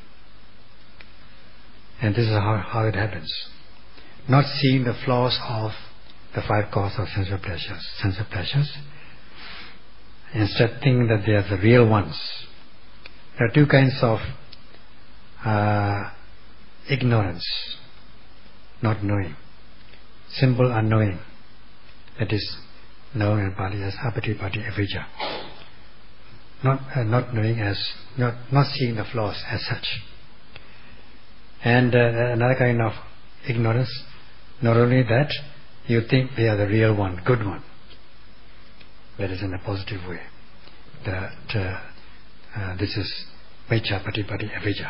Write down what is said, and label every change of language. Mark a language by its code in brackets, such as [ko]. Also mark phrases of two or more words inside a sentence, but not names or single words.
[en] And this is how it happens. Not seeing the flaws of the 5 causes of sensual pleasures, instead thinking that they are the real ones. There are 2 kinds of ignorance, not knowing. Simple unknowing, that is known in Pali as [pi] apatipati avijja. [en] Not knowing as, not seeing the flaws as such. And another kind of ignorance, not only that, you think they are the real one, good one. That is in a positive way. That this is [pi] Miccha Patipati Avijja.